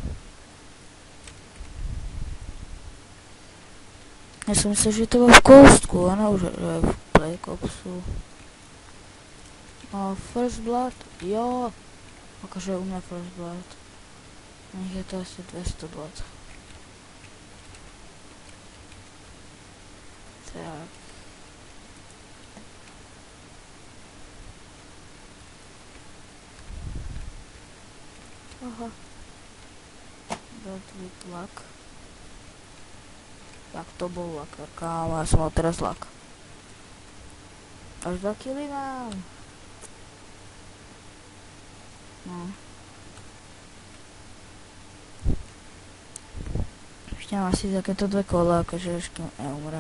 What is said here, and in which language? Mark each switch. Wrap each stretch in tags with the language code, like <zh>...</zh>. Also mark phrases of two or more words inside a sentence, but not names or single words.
<sk>Ja som myslel, že to bolo v Ghostku, a ne už je v Black Opsu. No, First Blood, jo. Akože u mňa First Blood. Nech je to asi 200 blood. Tak. Aha.</sk> <en>Blood with luck.</en> <sk>Jak to bol luck, kámo, ja som mal teraz luck. Až 2 killy mám. No. Ešte mám asi takéto 2 kola, akože ešte neumrem.</sk>